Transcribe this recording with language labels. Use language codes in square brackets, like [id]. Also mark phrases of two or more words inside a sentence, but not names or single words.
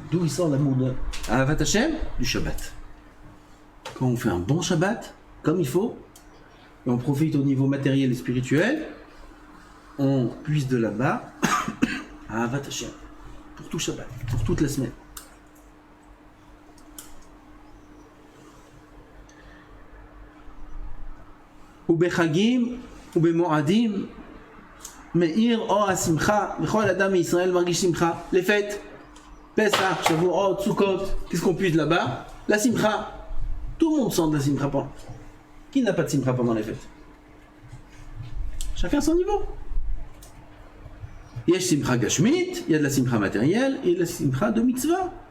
[fr] D'où il sort l'amour de [he] אהבת השם? [fr] Du Shabbat. Quand on fait un bon Shabbat, comme il faut, et on profite au niveau matériel et spirituel, on puise de là-bas à [he] אהבת השם [fr] pour tout Shabbat, pour toute la semaine. [he] ובחגים ובמועדים מאיר אור השמחה וכל אדם מישראל מרגיש שמחה. [fr] Les fêtes, Pesach, Shavuot, Sukkot, qu'est-ce qu'on puise là-bas? La simcha. Tout le monde sent de la simcha pendant. Qui n'a pas de simcha pendant les fêtes? Chacun son niveau. Il y a [he] שמחה גשמית, [fr] il y a de la simcha matérielle et de la simcha de mitzvah.